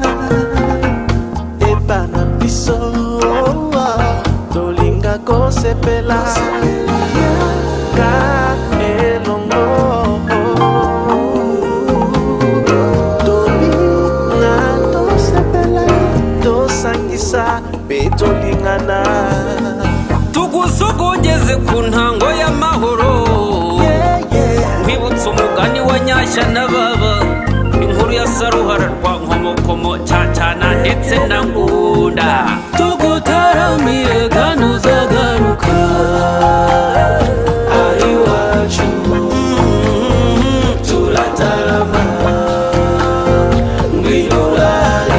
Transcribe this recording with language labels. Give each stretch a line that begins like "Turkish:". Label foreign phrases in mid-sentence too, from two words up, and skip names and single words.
Lingala: Epana biso tolinga kosepela ka elongo. Tolinga tosepela tosangisa pe tolingana.
Kinyarwanda: Tugusogongeze ku ntango y'amahoro. Nkwibutsa umugani wa Nyashya na Baba, inkuru ya Saruhara rwa Nkomokomo, Cyacana ndetse na Ngunda. Tugutaramiye kandi uzagaruka. Iwacu turatarama ngwino urare.